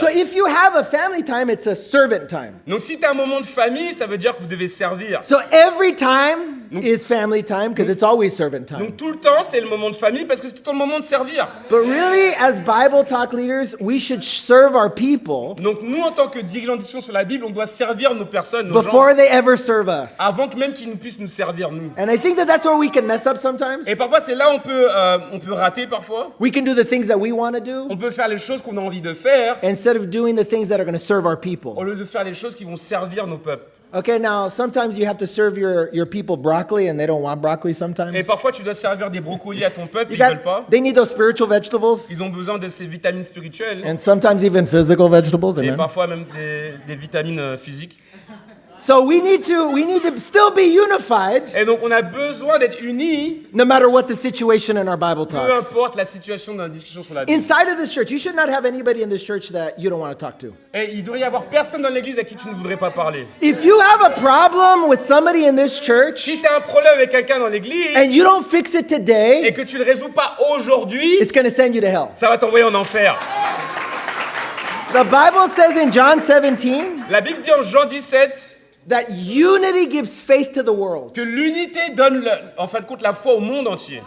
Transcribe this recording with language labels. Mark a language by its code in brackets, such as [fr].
[en] So if you have a family time, it's a servant time. [fr] Donc si tu as un moment de famille, ça veut dire que vous devez servir. [en] So every time is family time because it's always servant time. [fr] Donc tout le temps, c'est le moment de famille parce que c'est tout le temps le moment de servir. [en] But really, as Bible talk leaders, we should serve our people [fr] Donc nous, en tant que dirigeants de discussion sur la Bible, on doit servir nos personnes, nos gens, [en] before they ever serve us. [fr] avant que même qu'ils nous puissent nous servir, nous. [en] And I think that that's where we can mess up sometimes. [fr] Et parfois, c'est là où on peut rater parfois. [en] We can do the things that we want to do [fr] On peut faire les choses qu'on a envie de faire [en] instead of doing the things that are going to serve our [fr] au [en] people. [fr] lieu de faire les choses qui vont servir nos peuples. [en] Okay, now sometimes you have to serve your people broccoli and they don't want broccoli sometimes. [fr] Et parfois, tu dois servir des brocolis à ton peuple, [en] You [fr] ils veulent pas. [en] they need those spiritual vegetables [fr] Ils ont besoin de ces vitamines spirituelles [en] and sometimes even physical vegetables. [fr] et [en] Amen. [fr] parfois même des vitamines physiques. [en] So we need to still be unified [fr] Et donc, on a besoin d'être unis, [en] no matter what the situation in our Bible [fr] peu [en] talks. [fr] importe la situation dans la discussion sur la Bible. [en] Inside of this church, you should not have anybody in this church that you don't want to talk to. [fr] Et il devrait y avoir personne dans l'église à qui tu ne voudrais pas parler. [en] If you have a problem with somebody in this church [fr] Si tu as un problème avec quelqu'un dans l'église [en] and you don't fix it [fr] et [en] today, [fr] que tu ne le résous pas aujourd'hui, [en] it's going to send you to hell. [fr] ça va t'envoyer en enfer. [en] The Bible says in John 17 [fr] La Bible dit en Jean 17 [en] that unity gives faith to the world. [fr] que l'unité donne, en fin de compte, la foi au monde entier.